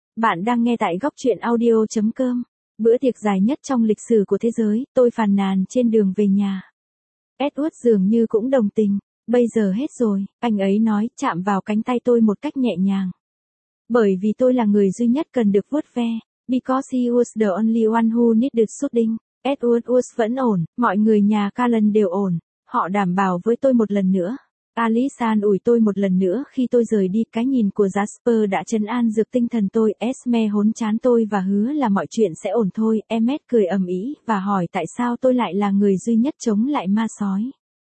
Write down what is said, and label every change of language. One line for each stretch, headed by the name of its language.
Vietnamese: Bạn đang nghe tại gocchuyenaudio.com. Bữa tiệc dài nhất trong lịch sử của thế giới, tôi phàn nàn trên đường về nhà. Edward dường như cũng đồng tình. Bây giờ hết rồi, anh ấy nói, chạm vào cánh tay tôi một cách nhẹ nhàng. Bởi vì tôi là người duy nhất cần được vuốt ve.
English: Because he was the only one who needed soothing.
Vietnamese: Edward was vẫn ổn, mọi người nhà Cullen đều ổn. Họ đảm bảo với tôi một lần nữa. Alice an ủi tôi một lần nữa khi tôi rời đi. Cái nhìn của Jasper đã trấn an dược tinh thần tôi. Esme hốn chán tôi và hứa là mọi chuyện sẽ ổn thôi. Emmet cười ầm ĩ và hỏi tại sao tôi lại là người duy nhất chống lại ma sói.